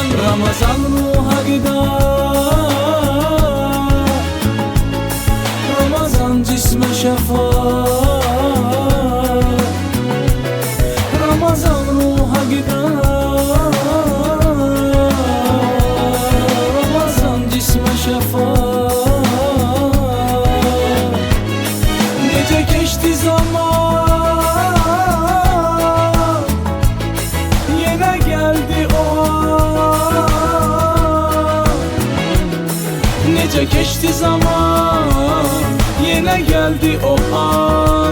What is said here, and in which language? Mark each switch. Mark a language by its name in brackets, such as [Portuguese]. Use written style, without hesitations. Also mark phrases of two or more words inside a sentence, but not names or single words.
[Azerbaijani] Ramazan ruha qida, Ramazan cismə şəfa. Ramazan ruha qida, Ramazan cismə şəfa. [Turkish] Geçti zaman, yine geldi o an. Nece geçti zaman, yine geldi o an.